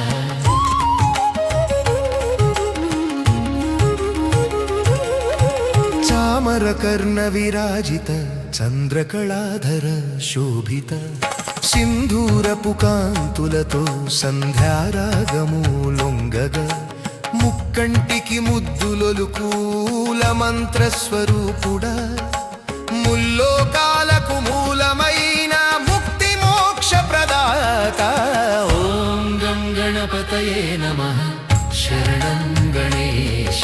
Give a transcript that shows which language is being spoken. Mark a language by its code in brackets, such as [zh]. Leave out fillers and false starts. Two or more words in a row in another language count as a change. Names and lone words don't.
[te] చామరకర్ణ విరాజిత చంద్రకలాధర శోభిత సింధూర పుకాంతులతో సంధ్యారాగము लొంగగ ముక్కంటికి ముద్దులొలుకూల మంత్ర స్వరూపుడా ముల్లోకాలకు మూలమైన ముక్తి మోక్ష ప్రదాత। [sa] ఓం గం గణపతయే నమః శరణం గణేశ।